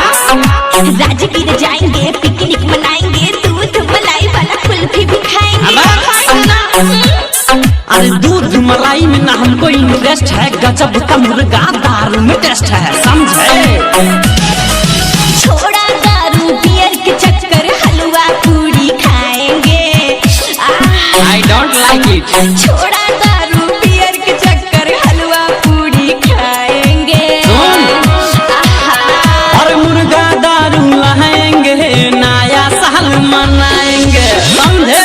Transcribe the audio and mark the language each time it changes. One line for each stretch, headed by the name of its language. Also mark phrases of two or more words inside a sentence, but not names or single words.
Hindi: राजगीर जाएंगे, पिकनिक मनाएंगे, दूध मलाई वाला कुल्फी भी खाएंगे। अरे दूध मलाई में ना हमको इंटरेस्ट है, गजब का मुर्गा दारू में टेस्ट है, समझे। छोड़ा दारू बियर के चक्कर, हलवा पूरी खाएंगे।
English: I don't like it।
Hindi: छोड़ा दारू बियर के चक्कर, हलवा पूरी खाएंगे। और मुर्गा दारू लाएंगे, नया साल मनाएंगे, समझे।